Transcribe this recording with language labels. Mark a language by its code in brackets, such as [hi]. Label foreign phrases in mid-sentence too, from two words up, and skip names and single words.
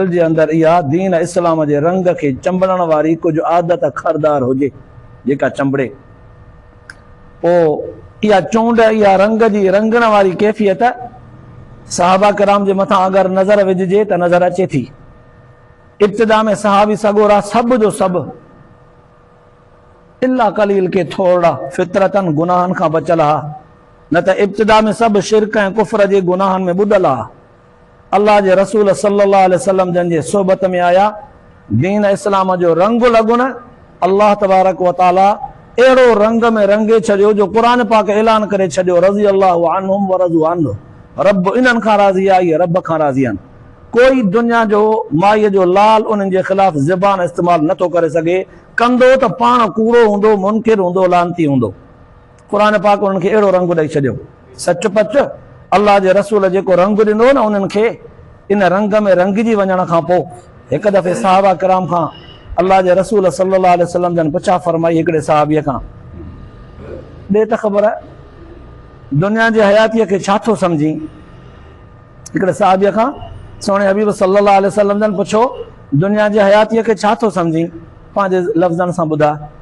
[sd] जे अंदरि इहा दीन इस्लाम जे रंग खे चंबड़ण वारी कुझु आदत खरदार हुजे जेका चंबड़े पोइ इहा चूंड इहा रंग जी रंगण वारी कैफ़ियत सहाबा कराम जे मथां अगरि नज़र विझिजे त नज़र अचे थी इब्तिदा में सहाबी सगोरा सभु जो सभु [ar] إلا قليل [sd] के थोड़ा फितरतन गुनाहनि खां बचियल हा न त इब्तिदा में सभु शिरक ऐं कुफ्र जे गुनाहनि में ॿुॾल हा अल्लाह जे रसूल [ar] صلى الله عليه وسلم [sd] जन जे सोबत में आया दीन इस्लाम जो रंग लॻुन अल्लाह [ar] تبارك وتعالى [sd] अहिड़ो रंग में रंगे छॾियो जो क़ुरान पाक ऐलान करे छॾियो [ar] رضي الله عنهم ورضوا عنه [sd] रब इन्हनि खां राज़ी आहे इहे रब खां राज़ी आहिनि कोई दुनिया जो माईअ जो लाल उन्हनि जे ख़िलाफ़ ज़बान इस्तेमालु नथो करे सघे कंदो त पाण कूड़ो हूंदो मुनकिर हूंदो लानती हूंदो क़ुरान पाक उन्हनि खे अहिड़ो रंग ॾेई छॾियो सचपच अल्लाह जे रसूल जेको रंग ॾिनो न उन्हनि खे इन रंग में रंगिजी वञण खां पोइ हिकु दफ़े सहाबा कराम खां अल्लाह जे रसूल [ar] صلى الله عليه وسلم [sd] जन पुछा फरमाई हिकिड़े सहाबीअ खां ॾे त ख़बर दुनिया जे हयातीअ खे छा थो सम्झी हिकिड़े सहाबीअ खां सोणे हबीब [ar] صلى الله عليه وسلم [sd] जन पुछो दुनिया जे हयातीअ खे छा थो सम्झी पंहिंजे लफ़्ज़नि सां ॿुधा